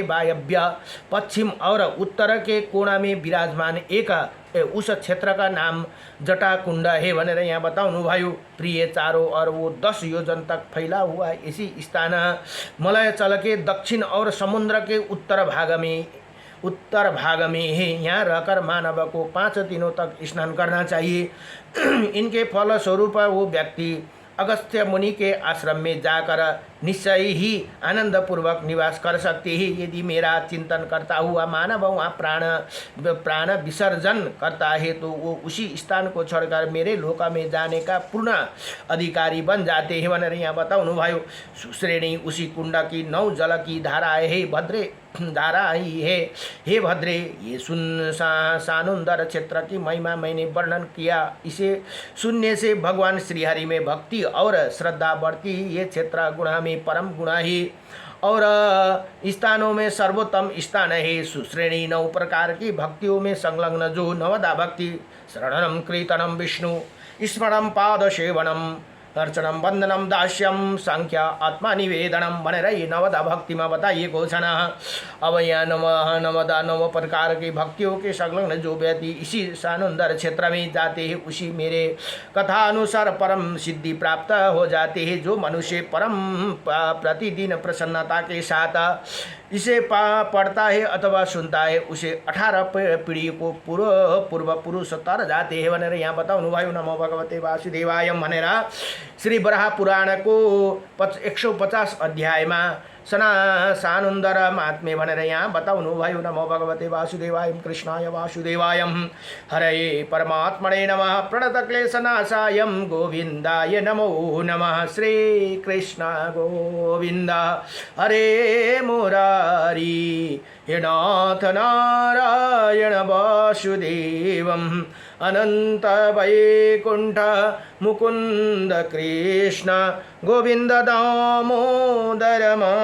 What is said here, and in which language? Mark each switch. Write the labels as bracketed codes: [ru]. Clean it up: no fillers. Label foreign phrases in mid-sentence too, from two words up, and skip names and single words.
[hi] वायव्य पश्चिम और उत्तर के कोना में विराजमान एक उस क्षेत्र का नाम जटाकुंड है [ne] भनेर यहाँ बताउनु भयो। [hi] प्रिय चारों और वो 10 योजन तक फैला हुआ इसी स्थान मलयचल के दक्षिण और समुद्र के उत्तर भाग में है। यहाँ रहकर मानव को 5 दिनों तक स्नान करना चाहिए। इनके फलस्वरूप वो व्यक्ति अगस्त्य मुनि के आश्रम में जाकर निश्चय ही आनंदपूर्वक निवास कर सकते हैं। यदि मेरा चिंतन करता हुआ मानव वहाँ प्राण विसर्जन करता है तो वो उसी स्थान को छोड़कर मेरे लोक में जाने का पूर्ण अधिकारी बन जाते हैं [ne] भनेर यहाँ बताउनु भयो। [hi] सुश्रेणी उसी कुंड की 9 जल की धाराएं है भद्रे धारा ही है। हे भद्रे ये सानुन्दर क्षेत्र की महिमा मैंने वर्णन किया। इसे सुनने से भगवान श्रीहरि में भक्ति और श्रद्धा बढ़ती। ये क्षेत्र गुणा में परम गुणा ही और स्थानों में सर्वोत्तम स्थान है। सुश्रेणी 9 प्रकार की भक्तियों में संलग्न जो नवदा भक्ति [sa] शरणम कीर्तनम विष्णु स्मरणम पाद सेवनम अर्चनम वंदनम दास्यम सांख्य आत्मा निवेदनम [ne] भनेर ये 9 भक्तिमा बताइएको छ। [hi] अब यहाँ 9 प्रकार की भक्तियों के संलग्न जो व्यक्ति इसी सानुन्दर क्षेत्र में जाते हैं उसी मेरे कथा अनुसार परम सिद्धि प्राप्त हो जाते हैं। जो मनुष्य परम प्रतिदिन प्रसन्नता के साथ इसे पढ़ता है अथवा सुनता है उसे 18 पीढ़ी को पूर्व पुरुष तर जाते हैं [ne] भनेर यहाँ बताउनु भयो। [sa] नमो भगवते वासुदेवाय [ne] भनेर श्री बराह पुराण को 150 अध्यायमा सानुन्दर महात्म्य भनेर यहाँ बताउनु भयो। [sa] नमो भगवते वासुदेवाय कृष्णाय वासुदेवाय हरे परमात्मने नमः प्रणतक्लेशनाशाय गोविन्दाय नमो नमः। श्री कृष्ण गोविन्द हरे मुरारी हे नाथ नारायण वासुदेवम् अनंत वैकुंठ मुकुंद कृष्ण गोविंद दामोदर माधवेति।